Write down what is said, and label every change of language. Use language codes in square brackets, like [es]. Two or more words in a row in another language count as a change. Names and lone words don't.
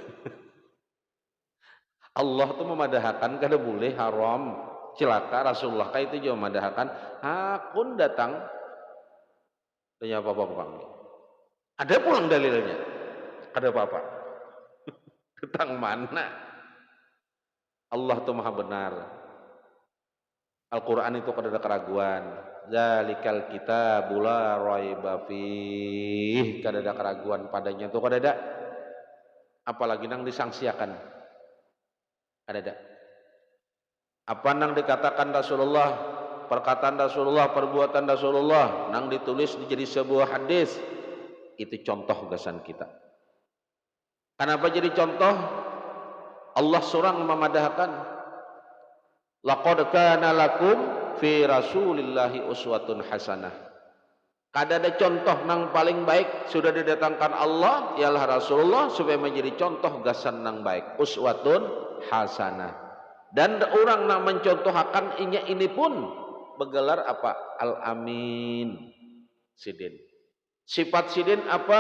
[bjn] Allah tuh memadahakan kada boleh haram cilaka Rasulullah kaya itu juga memadahakan hakun datang tanya apa-apa bapangnya ada pulang dalilnya kada apa-apa tentang mana Allah tuh maha benar. Al-Quran itu kada ada keraguan. [ar] ذلك الكتاب لا ريب فيه. [bjn] Kada ada keraguan padanya itu kada ada. Apalagi nang disangsiakan. Kada ada. Apa nang dikatakan Rasulullah, perkataan Rasulullah, perbuatan Rasulullah nang ditulis jadi sebuah hadis, itu contoh gasan kita. Kenapa jadi contoh? Allah surang memadahkan [ar] لقد كان لكم في رسول الله أسوة حسنة. [bjn] Kada ada contoh nang paling baik sudah didatangkan Allah ialah Rasulullah supaya menjadi contoh gasan nang baik [ar] أسوة حسنة. [bjn] Dan orang nang mencontohakan ini pun bergelar apa? Al-Amin. Sidin. Sifat sidin apa?